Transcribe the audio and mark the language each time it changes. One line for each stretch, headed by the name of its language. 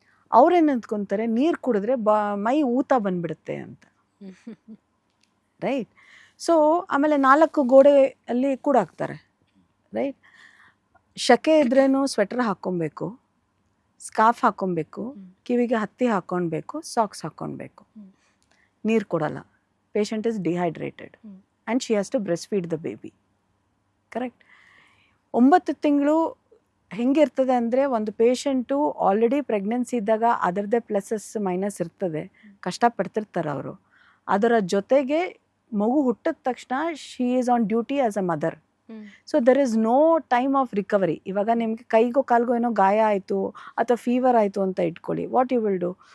Kannada: ಅವ್ರೇನು ಅಂದ್ಕೊಂತಾರೆ, ನೀರು ಕುಡಿದ್ರೆ ಮೈ ಊತ ಬಂದ್ಬಿಡುತ್ತೆ ಅಂತ, ರೈಟ್? ಸೊ ಆಮೇಲೆ 4 ಗೋಡೆಯಲ್ಲಿ ಕೂಡ ಹಾಕ್ತಾರೆ, ರೈಟ್? ಶಕೆ ಇದ್ರೇನು ಸ್ವೆಟರ್ ಹಾಕ್ಕೊಬೇಕು, ಸ್ಕಾರ್ಫ್ ಹಾಕ್ಕೊಬೇಕು, ಕಿವಿಗೆ ಹತ್ತಿ ಹಾಕ್ಕೊಳ್ಬೇಕು, ಸಾಕ್ಸ್ ಹಾಕ್ಕೊಳ್ಬೇಕು. ನೀರು ಕೊಡಲ್ಲ.
English: Patient is dehydrated and she has to breastfeed the baby. Correct?
Kannada: 9 ತಿಂಗಳು ಹೆಂಗಿರ್ತದೆ ಅಂದರೆ, ಒಂದು ಪೇಷಂಟು ಆಲ್ರೆಡಿ ಪ್ರೆಗ್ನೆನ್ಸಿ ಇದ್ದಾಗ ಅದರದ್ದೇ ಪ್ಲಸಸ್ ಮೈನಸ್ ಇರ್ತದೆ, ಕಷ್ಟಪಡ್ತಿರ್ತಾರೆ ಅವರು. ಅದರ ಜೊತೆಗೆ ಮಗು ಹುಟ್ಟಿದ ತಕ್ಷಣ
English: She is on duty as a mother. So there is no time of recovery.
Kannada: ಇವಾಗ ನಿಮಗೆ ಕೈಗೋ ಕಾಲ್ಗೋ ಏನೋ ಗಾಯ ಆಯಿತು ಅಥವಾ ಫೀವರ್ ಆಯಿತು ಅಂತ ಇಟ್ಕೊಳ್ಳಿ,
English: What you will do?